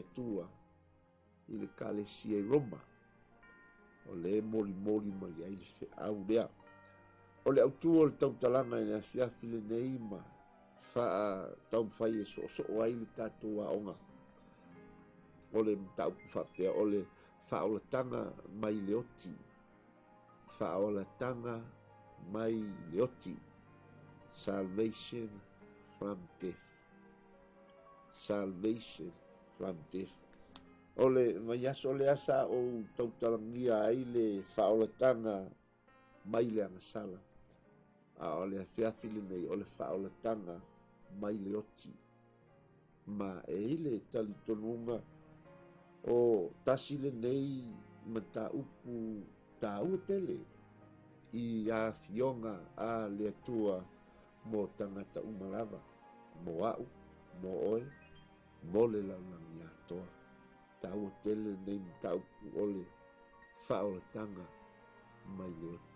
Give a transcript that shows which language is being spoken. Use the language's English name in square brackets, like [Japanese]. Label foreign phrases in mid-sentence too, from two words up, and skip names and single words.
[Samoan] atua i le kalesia i Roma o le molimoli mai ai le fe'au lea o le autū o le tautalaga i le afiafi lenei ma taumafai e so'oso'o ai le tatou aʻoga o le mataupu fa'apea o le fa'aolataga mai le oti fa'aolataga mai le oti [English] salvation from death. Salvation from death. [Samoan] O le mai aso le asa o tautalagia ai le fa'aolataga mai le agasala a o le afiafi lenei o le fa'aolataga mai le oti ma e i le talitonuga o tasi lenei ma ta'upu tāua tele i afioga a le atua mo tagata uma lava mo a'u mo oe mo le laulagi atoa tau tele nei tau ole whaoletanga mai le oti.